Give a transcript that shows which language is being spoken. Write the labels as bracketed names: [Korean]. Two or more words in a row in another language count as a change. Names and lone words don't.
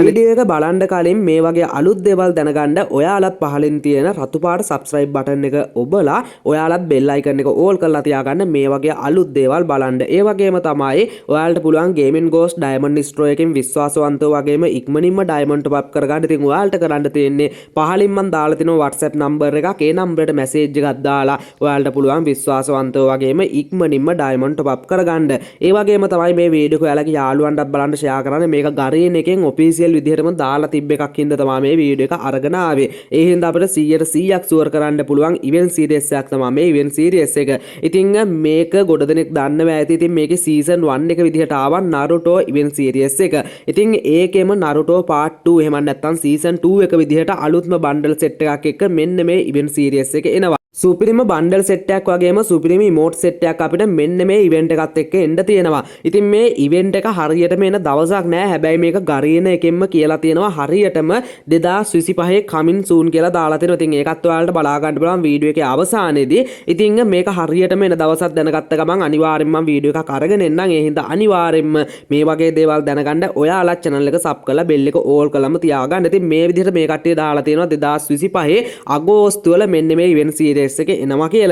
[Sinhala] වීඩියෝ එක බලන්න කලින් මේ වගේ අලුත් දේවල් දැනගන්න ඔයාලත් පහලින් තියෙන රතු පාට [English] subscribe button [Sinhala] එක ඔබලා ඔයාලත් [English] bell icon [Sinhala] එක all කරලා තියාගන්න මේ වගේ අලුත් දේවල් බලන්න. ඒ වගේම තමයි ඔයාලට පුළුවන් Gaming Ghost Diamond Destroy එකෙන් විශ්වාසවන්තව වගේම ඉක්මනින්ම [English] diamond top up [Sinhala] කරගන්න. ඉතින් ඔයාලට කරන්න තියෙන්නේ පහලින් මම දාලා තිනවා WhatsApp number එකක්. ඒ නම්බරයට message එකක් දාලා ඔයාලට පුළුවන් විශ්වාසවන්තව වගේම ඉක්මනින්ම [English] diamond top up [Sinhala] කරගන්න. ඒ වගේම තමයි මේ වීඩියෝ එක ඔයාලගේ යාළුවන්ටත් බලන්න share කරන්න. මේක ගරීන් එකෙන් official විදිහටම දාලා තිබ්බ එකක් හින්දා තමයි මේ වීඩියෝ එක අරගෙන ආවේ. ඒ හින්දා අපිට 100%ක් sure කරන්න පුළුවන් [English] event series [Sinhala] එකක් තමයි මේ [English] event series [Sinhala] එක. ඉතින් මේක ගොඩ දෙනෙක් දන්නවා ඇති. ඉතින් මේකේ season 1 එක විදිහට ආවා Naruto [English] event series [Sinhala] එක. ඉතින් ඒකෙම Naruto part 2 එහෙම නැත්නම් season 2 එක විදිහට අලුත්ම [English] bundle set [Sinhala] එකක් එක්ක මෙන්න මේ [English] event series [Sinhala] එක එනවා. සුපිරිම [English] bundle set [Sinhala] එකක් වගේම සුපිරිම [English] emote set [Sinhala] එකක් අපිට මෙන්න මේ ඉවෙන්ට් එකත් එක්ක එන්න තියෙනවා. ඉතින් මේ ඉවෙන්ට් එක හරියටම එන දවසක් නෑ. හැබැයි මේක ගරීන එකෙන්ම කියලා තියෙනවා හරියටම 2025 [English] coming soon [Sinhala] කියලා දාලා තියෙනවා. ඉතින් ඒකත් ඔයාලට බලා ගන්න බලන්න වීඩියෝ එකේ අවසානයේදී. ඉතින් මේක හරියටම එන දවසක් දැනගත්ත ගමන් අනිවාර්යෙන්ම මම වීඩියෝ එකක් අරගෙන එන්නම්. ඒ හින්දා අනිවාර්යෙන්ම මේ වගේ දේවල් දැනගන්න ඔයාලා channel එක sub කරලා bell එක all කරලම තියාගන්න. ඉතින් මේ විදිහට මේ කට්ටිය දාලා තියෙනවා 2025 අගෝස්තු වල මෙන්න මේ [English] event series [Sinhala] එක එනවා කියලා.